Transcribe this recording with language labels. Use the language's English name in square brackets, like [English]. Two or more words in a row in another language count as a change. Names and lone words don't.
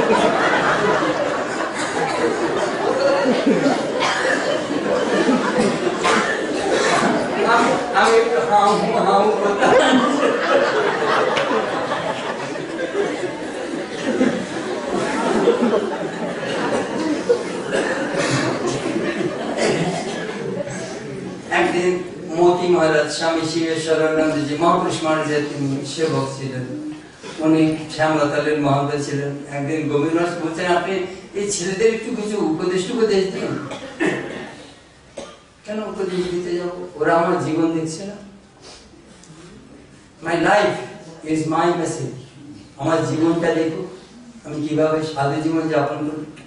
[Bangla] আমি একটু হাউ করতাম। একদিন मोती महाराज स्वामी शिवेश्वरानंद जी महापुरुष महाराज তিনি সেবক ছিলেন, উনি শ্যামলাতালের মহন্ত ছিলেন। একদিন গোবিন্দ দাস বলছেন আপনি এই ছেলেদের একটু কিছু উপদেশ দিন। কেন উপদেশ দিতে যাবো, ওরা আমার জীবন দেখছে না? [English] my life is my message, [Bangla] আমার জীবনটা দেখো আমি কিভাবে সাধু জীবন যাপন করি।